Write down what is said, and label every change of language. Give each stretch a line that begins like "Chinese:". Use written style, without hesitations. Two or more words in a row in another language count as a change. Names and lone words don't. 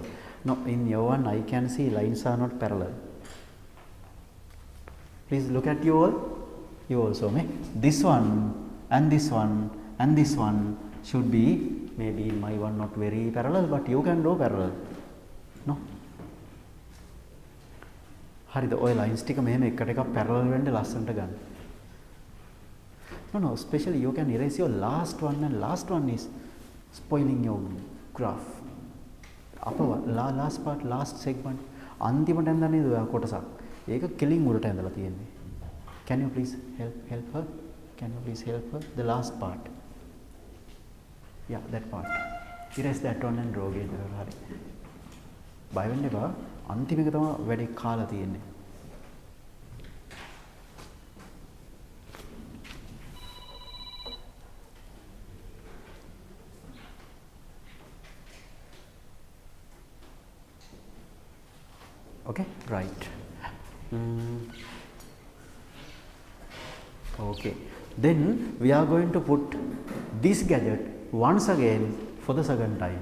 English: Now in your one I can see lines are not parallel. Please look at you all. You also may. This one and this one and this one should be maybe in my one not very parallel, but you can draw parallel. No?
Sinhala: හරිද ඔය lines ටික මෙහෙම එකට එකක් parallel වෙන්න ලස්සනට ගන්න.
English: No, especially you can erase your last one, and last one is spoiling your graph. last part, last segment
Sinhala: අන්තිමට ඇඳලා නේද ඔයා කොටසක්. ඒක කෙලින් උඩට ඇඳලා තියෙන්නේ.
English: Can you please help her? Can you please help her? The last part. Yeah, that part. Erase that one and draw again.
Sinhala: හරි. බය වෙන්න එපා. අන්තිම එක තමයි වැඩි කාලා තියෙන්නේ.
English: Okay, right. Okay, then we are going to put this gadget once again for the second time.